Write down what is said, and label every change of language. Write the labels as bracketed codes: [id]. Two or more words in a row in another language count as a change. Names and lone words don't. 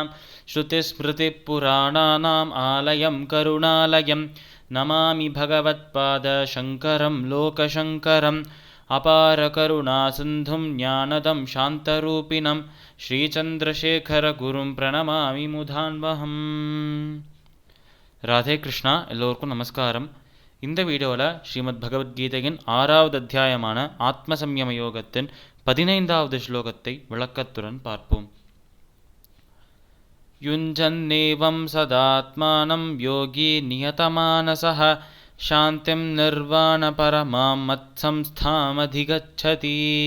[sa] श्रुतिस्मृतिपुराणानाम् आलयं करुणालयं नमामि भगवत्पादशङ्करं लोकशङ्करम्। अपारकरुणासिन्धुं ज्ञानदं शान्तरूपिणं श्रीचन्द्रशेखरगुरुं प्रणमामि मुधान्वहम्. [ta] ராதே கிருஷ்ணா. எல்லோருக்கும் நமஸ்காரம். இந்த வீடியோவில் ஸ்ரீமத் பகவத்கீதையின் 6வது அத்தியாயமான ஆத்மசம்யம யோகத்தின் 15வது ஸ்லோகத்தை விளக்கத்துடன் பார்ப்போம். [sa] युञ्जन्नेवं सदात्मानं योगी नियतमानसः शान्तिं निर्वाण परमां मत्संस्थामधिगच्छति.